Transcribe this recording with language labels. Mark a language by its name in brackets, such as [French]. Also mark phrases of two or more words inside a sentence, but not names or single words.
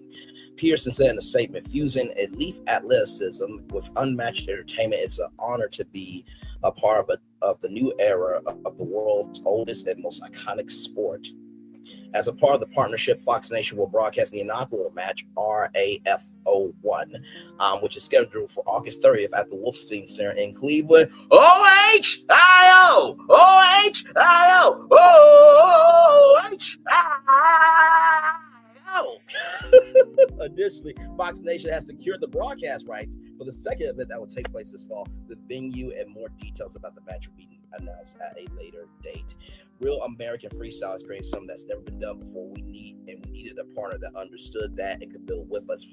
[English] Pearson said in a statement, fusing elite athleticism with unmatched entertainment, it's an honor to be a part of the new era of the world's oldest and most iconic sport. As a part of the partnership, Fox Nation will broadcast the inaugural match, RAF01, which is scheduled for August 30th at the Wolfstein Center in Cleveland. O-H-I-O! O-H-I-O! O-H-I-O! Additionally, Fox Nation has secured the broadcast rights for the second event that will take place this fall. The venue and more details about the match will be announced at a later date. Real American Freestyle has created something that's never been done before. We needed a partner that understood that and could build with us.